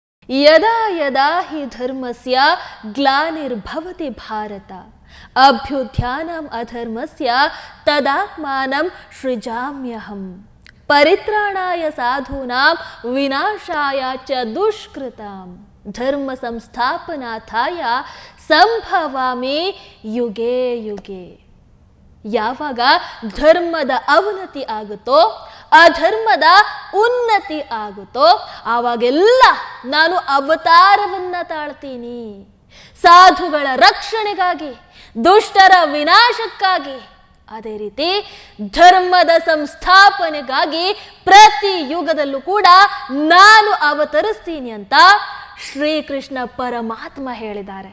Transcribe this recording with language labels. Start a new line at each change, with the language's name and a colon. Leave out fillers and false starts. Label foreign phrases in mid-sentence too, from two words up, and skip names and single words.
Sanskrit: ಯದಾ ಯದಾ ಹಿ ಧರ್ಮಸ್ಯ ಗ್ಲಾನಿರ್ಭವತಿ ಭಾರತ ಅಭ್ಯುತ್ಥಾನಂ ಅಧರ್ಮಸ್ಯ ತದಾತ್ಮಾನಂ ಸೃಜಾಮ್ಯಹಂ ಪರಿತ್ರಾಣಾಯ ಸಾಧೂನಾಂ ವಿನಾಶಾಯ ಚ ದುಷ್ಕೃತಾಂ ಧರ್ಮ ಸಂಸ್ಥಾಪನಾರ್ಥಾಯ ಸಂಭವಾಮಿ ಯುಗೇ ಯುಗೇ.
Kannada: ಯಾವಾಗ ಧರ್ಮದ ಅವನತಿ ಆಗುತ್ತೋ, ಅಧರ್ಮದ ಉನ್ನತಿ ಆಗುತ್ತೋ, ಆವಾಗೆಲ್ಲ ನಾನು ಅವತಾರವನ್ನ ತಾಳ್ತೀನಿ. ಸಾಧುಗಳ ರಕ್ಷಣೆಗಾಗಿ, ದುಷ್ಟರ ವಿನಾಶಕ್ಕಾಗಿ, ಅದೇ ರೀತಿ ಧರ್ಮದ ಸಂಸ್ಥಾಪನೆಗಾಗಿ ಪ್ರತಿ ಯುಗದಲ್ಲೂ ಕೂಡ ನಾನು ಅವತರಿಸ್ತೀನಿ ಅಂತ ಶ್ರೀಕೃಷ್ಣ ಪರಮಾತ್ಮ ಹೇಳಿದ್ದಾರೆ.